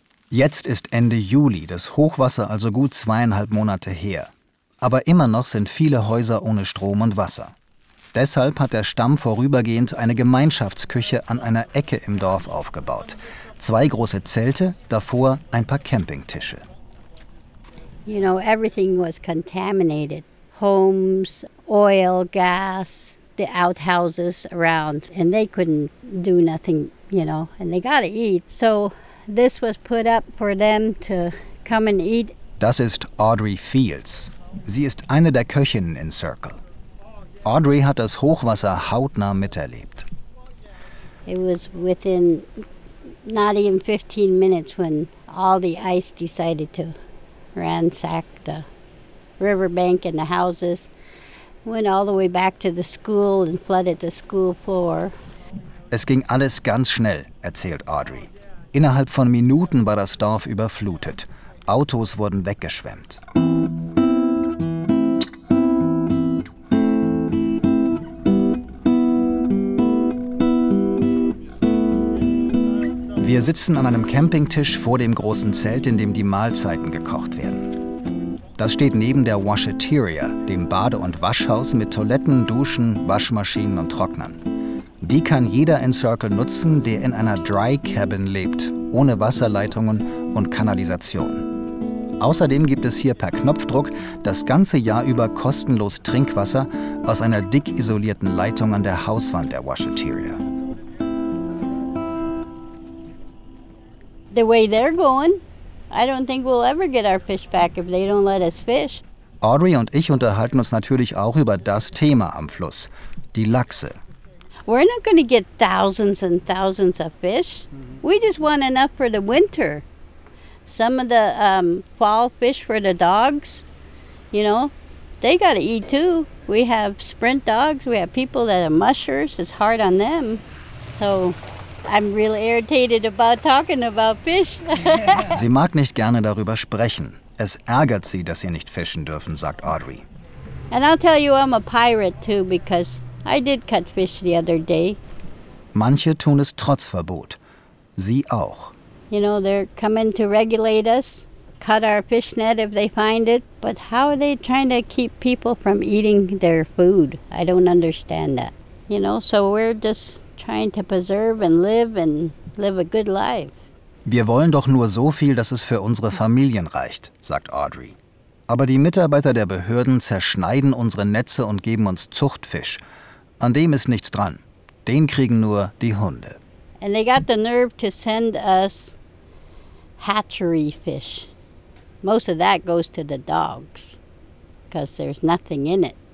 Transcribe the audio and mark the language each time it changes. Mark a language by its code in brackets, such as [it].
[de] Jetzt ist Ende Juli, das Hochwasser also gut 2,5 Monate her. Aber immer noch sind viele Häuser ohne Strom und Wasser. Deshalb hat der Stamm vorübergehend eine Gemeinschaftsküche an einer Ecke im Dorf aufgebaut. 2 große Zelte, davor ein paar Campingtische. [en] You know, everything was contaminated. Homes, oil, gas, the outhouses around. And they couldn't do nothing, you know, and they gotta eat. So this was put up for them to come and eat. [de] Das ist Audrey Fields. Sie ist eine der Köchinnen in Circle. Audrey hat das Hochwasser hautnah miterlebt. [en] It was within not even 15 minutes when all the ice decided to ransack the riverbank and the houses. Went all the way back to the school and flooded the school floor. [de] Es ging alles ganz schnell, erzählt Audrey. Innerhalb von Minuten war das Dorf überflutet. Autos wurden weggeschwemmt. Wir sitzen an einem Campingtisch vor dem großen Zelt, in dem die Mahlzeiten gekocht werden. Das steht neben der Washeteria, dem Bade- und Waschhaus mit Toiletten, Duschen, Waschmaschinen und Trocknern. Die kann jeder in Circle nutzen, der in einer Dry Cabin lebt, ohne Wasserleitungen und Kanalisation. Außerdem gibt es hier per Knopfdruck das ganze Jahr über kostenlos Trinkwasser aus einer dick isolierten Leitung an der Hauswand der Washeteria. [en] The way they're going, I don't think we'll ever get our fish back if they don't let us fish. [de] Audrey und ich unterhalten uns natürlich auch über das Thema am Fluss, die Lachse. [en] We're not going to get thousands and thousands of fish. We just want enough for the winter. Some of the fall fish for the dogs, you know, they got to eat too. We have sprint dogs, we have people that are mushers, it's hard on them. So I'm really irritated about talking about fish. [de] Sie mag nicht gerne darüber sprechen. Es ärgert sie, dass sie nicht fischen dürfen, sagt Audrey. [en] And I'll tell you, I'm a pirate too, because I did catch fish the other day. [de] Manche tun es trotz Verbot. Sie auch. [en] You know, they're coming to regulate us, cut our fish net if they find it. But how are they trying to keep people from eating their food? I don't understand that. You know, so we're just trying to preserve and live and live a good life. [de] Wir wollen doch nur so viel, dass es für unsere Familien reicht, sagt Audrey. Aber die Mitarbeiter der Behörden zerschneiden unsere Netze und geben uns Zuchtfisch. An dem ist nichts dran. Den kriegen nur die Hunde. [en] And they got the nerve to send us hatchery fish. Most of that goes to the dogs, because there's nothing in it.